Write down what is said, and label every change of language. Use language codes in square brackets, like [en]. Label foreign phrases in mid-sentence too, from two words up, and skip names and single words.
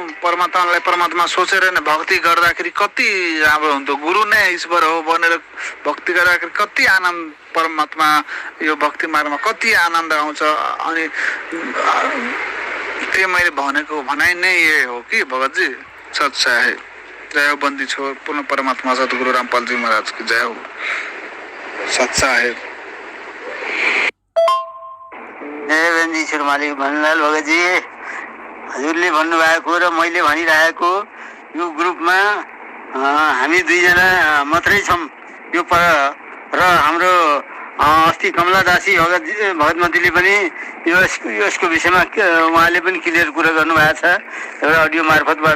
[ne] परमात्मालाई परमात्मा सोचेर नै भक्ति गर्दाखेरि कति राम्रो हुन्थ्यो। गुरु नै ईश्वर हो भनेर भक्ति गर्दाखेरि कति आनन्द, परमात्मा यो भक्ति मार्गमा कति आनन्द आउँछ। अनि त्यो मैले भनेको भनाइ नै यही हो कि भगतजी। [hi] सच्चा है। जय हो बन्दी छोर पूर्ण परमात्मा सद्गुरु रामपालजी महाराज की जय हो। सच्चा है। [ne] जय बन्दी छोर मालिक भन्नलाल भगतजी। हजुरले भन्नुभएको र मैले भनिरहेको यो ग्रुपमा हामी दुईजना मात्रै छौँ। यो र हाम्रो अस्ति कमला दासी भगतमतीले पनि यसको विषयमा उहाँले पनि क्लियर कुरा गर्नुभएको छ एउटा अडियो मार्फतबाट।